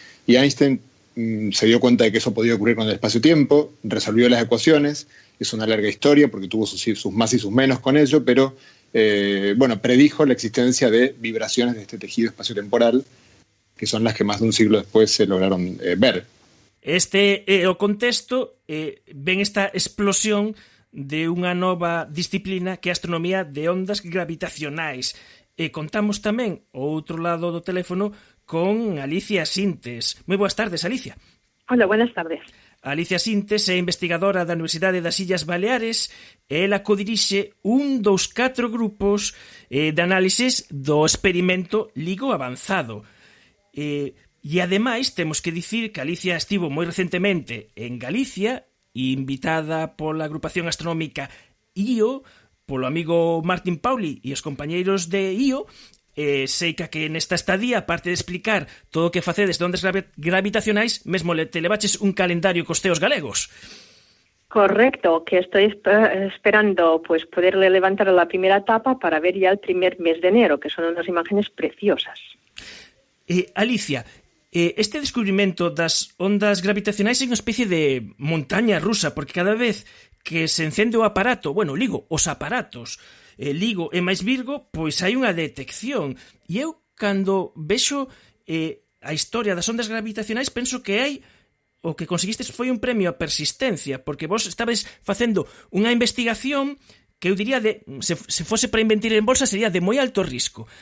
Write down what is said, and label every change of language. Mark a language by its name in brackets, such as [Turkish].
[Spanish] Y Einstein se dio cuenta de que eso podía ocurrir con el espacio-tiempo, resolvió las ecuaciones, es una larga historia porque tuvo sus más y sus menos con ello, pero predijo la existencia de vibraciones de este tejido espacio-temporal, que son las que más de un siglo después se lograron ver. [Galician] Este é o contexto, ven esta explosión de unha nova disciplina que é a astronomía de ondas gravitacionais. E contamos tamén o outro lado do teléfono con Alicia Sintes. Moi boas tardes, Alicia. [Spanish] Hola, buenas tardes. [Galician] Alicia Sintes é investigadora da Universidade das Illas Baleares e ela codirixe un dos 4 grupos de análisis do experimento LIGO avanzado. E ademais temos que dicir que Alicia estivo moi recentemente en Galicia, invitada pola agrupación astronómica IO, polo amigo Martín Pauli e os compañeiros de IO. Sei que nesta estadía, aparte de explicar todo o que facedes de ondas gravitacionais, mesmo te levaches un calendario cos teos galegos. [Spanish] Correcto, que estoy esperando pues poderle levantar la primera etapa para ver ya el primer mes de enero, que son unas imágenes preciosas. [Galician] Alicia, este descubrimento das ondas gravitacionais é unha especie de montaña rusa, porque cada vez que se encende o aparato, LIGO, os aparatos, LIGO e máis Virgo, pois hai unha detección. E eu, cando vexo a historia das ondas gravitacionais, penso que hai o que conseguistes foi un premio a persistencia, porque vos estabes facendo unha investigación que eu diría se fose para invertir en bolsa sería de moi alto risco.